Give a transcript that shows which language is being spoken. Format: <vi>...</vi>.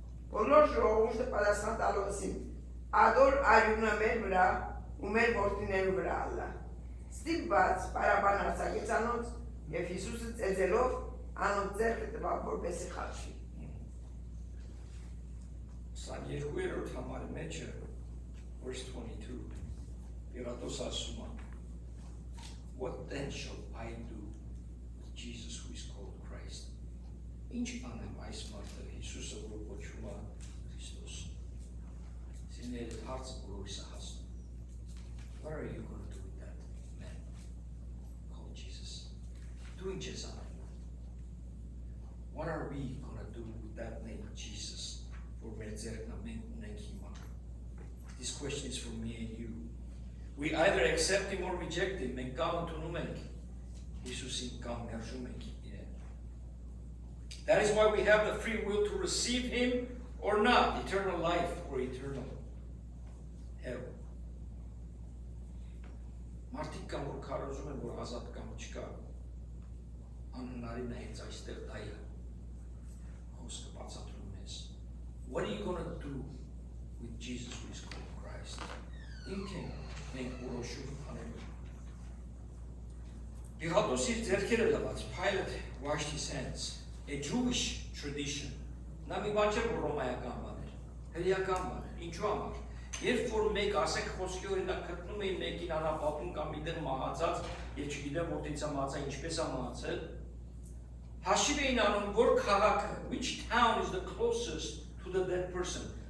<hy>Բոլոր ժողովուրդը պատասխան տալոսին, ադոր արյունը մեր վրա ու մեր որդիներու վրա ալլա։ Ստիպված Բարաբան արձակեց անոնց եւ Հիսուսը ծեծելով անոնց ձեռքը տվավ, որպեսզի խաչվի։ 22-րդ համարի մեջը</hy> <en>verse 22</en> <hy>Պիղատոս ասում է</hy> <en>What then shall I do with Jesus who is called Christ?</en> <hy>Ինչ անեմ այս մարդը Հիսուսը որ կոչվում է Քրիստոս։ Սիներ հարցը բոլորիս է հասնում։</hy> <en>What are you going to do with that man called Jesus?</en> <hy>Դու ինչ ես անում։</hy> <en>What are we going to do with that name Jesus? For</en> <hy>մեր ձեռքն մենք ունենք հիմա։</hy> <en>This question is for me and you. We either accept him or reject him.</en> <hy>Մենք կամ ընդունում ենք Հիսուսին կամ մերժում ենք իրեն։</hy> <en>That is why we have the free will to receive him or not, eternal life or eternal hell.</en> <hy>Մարդիկ կամ որ քարոզում են, որ ազատ կամ չկա, անհնարին է հենց այստեղ դա է խոսքը բացատրում ես։</hy> <en>What are you going to do with Jesus who is called Christ?</en> <hy>Ինքն մենք որոշում անելու։ Պիղատոս իր ձեռքերը լվաց,</hy> <en>Pilate washed his hands, a Jewish tradition։</en> <hy>Նա մի բան չէ, որ ռոմայական բան էր, հրեական բան էր, ինչու համար։ Երբ որ մեկ ասեք խոսքի օրինակ գտնում էին մեկին անապատում կամ միտեղ մահացած եւ չգիտեմ որտեղից է մահացել, ինչպես է մահացել, հաշիվ էին անում, որ քաղաքը,</hy> <en>which town is the closest to the dead person,</en>